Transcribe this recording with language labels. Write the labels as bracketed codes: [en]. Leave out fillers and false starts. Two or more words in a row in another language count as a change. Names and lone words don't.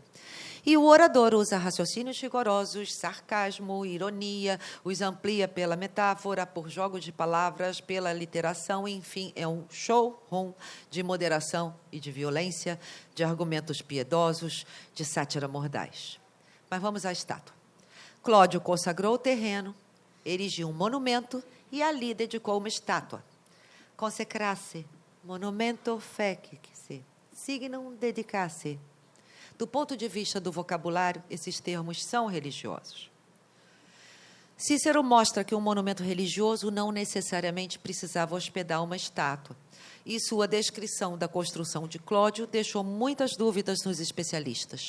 [pt] E o orador usa raciocínios rigorosos, sarcasmo, ironia, os amplia pela metáfora, por jogos de palavras, pela literação, enfim, é um showroom de moderação e de violência, de argumentos piedosos, de sátira mordaz. Mas vamos à estátua. Cláudio consagrou o terreno, erigiu um monumento e ali dedicou uma estátua. [la] Consecrasse, monumento fecisse, signum dedicasse. [pt] Do ponto de vista do vocabulário, esses termos são religiosos. Cícero mostra que um monumento religioso não necessariamente precisava hospedar uma estátua, e sua descrição da construção de Cláudio deixou muitas dúvidas nos especialistas.